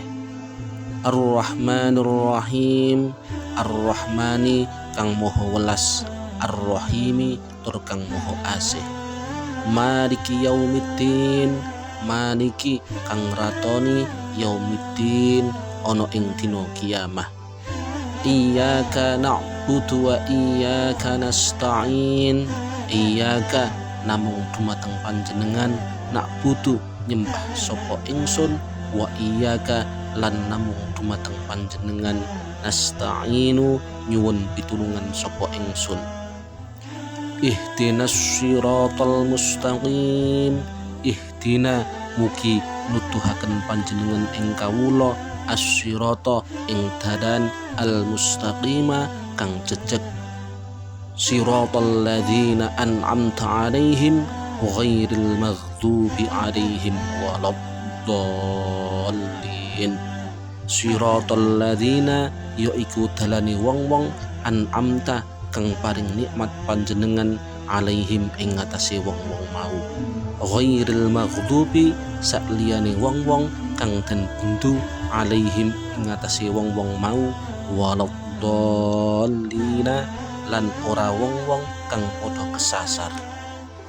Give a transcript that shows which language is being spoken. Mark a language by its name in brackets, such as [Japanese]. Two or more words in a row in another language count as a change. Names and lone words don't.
[Arabic] الرحمن الرحيم، الرحمن [Javanese] kang maha welas, Ar-Rahimi tur kang maha asih. [Arabic] مالك يوم الدين، مالك [Javanese] kang ratoni yaumiddin ana ing dina kiamah. [Arabic] إياك نعبد وإياك نستعين. [Javanese] Iyyaka namung dumateng panjenengan, na'budu nyembah sapa ingsun, [Arabic] وإياك [Javanese] lan namung dumateng panjenengan, nasta'inu nyuwun pitulungan sapa ingsun. [Arabic] اهدنا الصراط المستقيم. [Javanese] Ihdina mugi nuduhaken panjenengan ing kawula as-sirata ing dalan al-mustaqima kang jejeg, [Arabic] صراط الذين أنعمت عليهم غير المغضوب عليهم ولا الضالين. صراط الذين [Javanese] yaiku dalane wong-wong an'amta kang paring nikmat panjenengan 'alaihim ing ngatasé wong-wong mau, [Arabic] غير المغضوب [Javanese] sakliyane wong-wong kang den bundu 'alaihim ing ngatasé wong-wong mau, waladdallina lan ora wong-wong kang padha kesasar.